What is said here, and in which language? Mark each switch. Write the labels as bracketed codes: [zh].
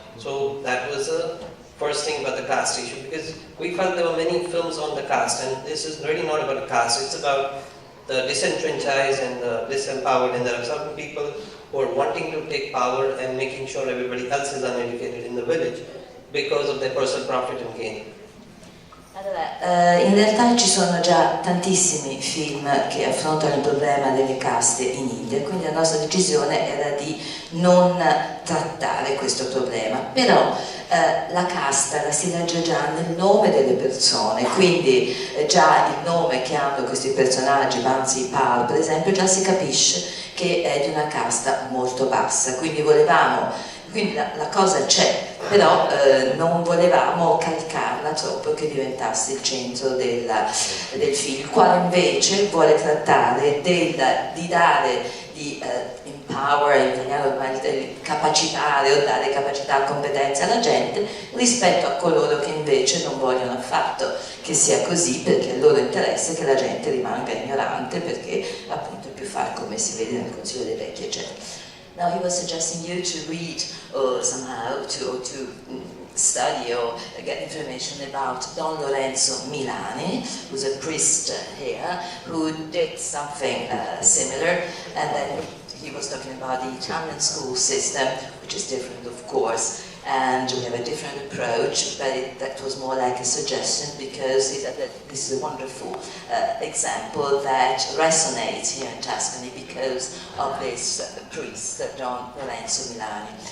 [en] So that was the first thing about the caste issue, because we felt there were many films on the caste, and this is really not about a caste, it's about the disenfranchised and the disempowered, and there are certain people who are wanting to take power and making sure everybody else is uneducated in the village because of their personal profit and gain. [it] Allora, in realtà ci sono già tantissimi film che affrontano il problema delle caste in India, quindi la nostra decisione era di non trattare questo problema, però la casta la si legge già nel nome delle persone, quindi già il nome che hanno questi personaggi, Bansi Pal per esempio, già si capisce che è di una casta molto bassa, quindi la cosa c'è, però non volevamo caricarla troppo che diventasse il centro del film, il quale invece vuole trattare di empower, di capacitare o dare capacità, competenze alla gente rispetto a coloro che invece non vogliono affatto che sia così, perché il loro interesse è che la gente rimanga ignorante, perché appunto è più facile, come si vede nel Consiglio dei Vecchi, eccetera. [en] Now he was suggesting you to read or somehow to study or get information about Don Lorenzo Milani, who's a priest here, who did something similar, and then he was talking about the Italian school system, which is different of course, and we have a different approach, but that was more like a suggestion because this is a wonderful example that resonates here in Tuscany because of this priest, Don Lorenzo Milani.